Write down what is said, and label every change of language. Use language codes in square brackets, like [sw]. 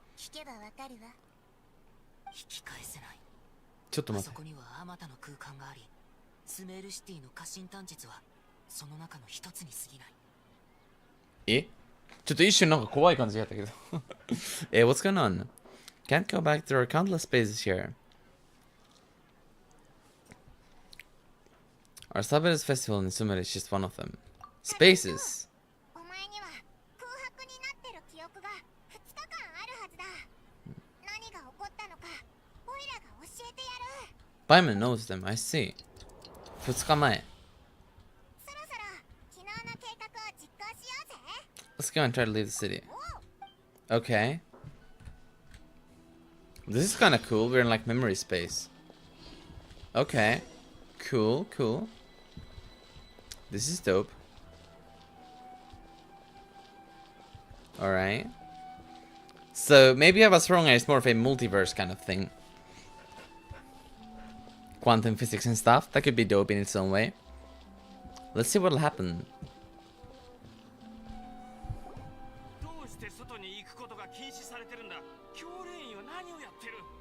[ja] 聞けばわかるわ。引き返せない。ちょっと待って。あそこにはあまたの空間があり、スメールシティの過信探術はその中の一つに過ぎない。え？ちょっと一瞬なんか怖い感じだったけど。 [en] What's going on? Can't go back. There are countless spaces here. Our Sabbath festival in Sumer is just one of them. Spaces? [ja] お前には空白になってる記憶が2日間あるはずだ。何が起こったのか、オイラが教えてやる。 [en] Byman knows them. I see. [ja] 2日前。そろそろ昨日の計画を実行しようぜ。 [en] Let's go and try to leave the city. Okay. This is kind of cool. We're in like memory space. Okay. Cool, cool. This is dope. Alright. So maybe I was wrong and it's more of a multiverse kind of thing. Quantum physics and stuff. That could be dope in its own way. Let's see what'll happen. [ja] どうして外に行くことが禁止されてるんだ。教練員は何をやってる？